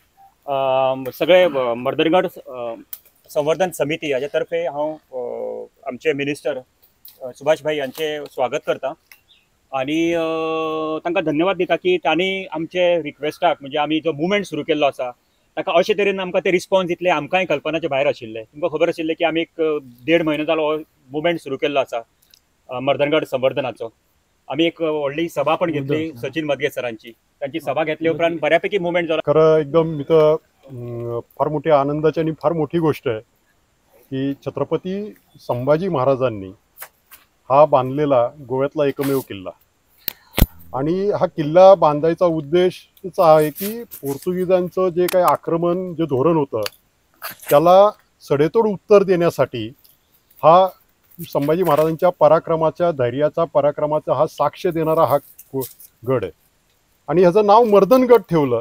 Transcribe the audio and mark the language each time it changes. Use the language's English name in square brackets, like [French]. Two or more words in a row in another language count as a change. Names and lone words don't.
[Konkani] सगळे मर्दनगड संवर्धन समिती याच्यातर्फे हांव आमचे मिनिस्टर सुभाष भाई यांचे स्वागत करता आणि तांकां धन्यवाद दिता की तांणी आमचे रिक्वेस्टाक म्हणजे आमी जो मुवमेंट सुरू केल्लो आसा ताका अशे तरेन आमकां ते रिस्पॉन्स दितले आमकांय कल्पनाचे भायर आशिल्ले। तुमकां खबर आशिल्लें की आमी एक 1.5 म्हयनो जालो मुवमेंट सुरू केल्लो आसा मर्दनगड संवर्धनाचो। आमी एक व्हडली सभा पण घेतली सचिन मदगे सरांची, त्यांची सभा घेतली उपरांत बऱ्यापैकी मुवमेंट जाला। [Marathi] खरं एकदम इथं फार मोठी आनंदाची आणि फार मोठी गोष्ट आहे की छत्रपती संभाजी महाराजांनी हा बांधलेला गोव्यातला एकमेव किल्ला आणि हा किल्ला बांधायचा उद्देश आहे की पोर्तुगीजांचं जे काही आक्रमण जे धोरण होतं त्याला सडेतोड उत्तर देण्यासाठी हा संभाजी महाराजांच्या पराक्रमाच्या धैर्याचा पराक्रमाचा हा साक्ष देणारा हा गड आहे आणि ह्याचं नाव मर्दनगड ठेवलं।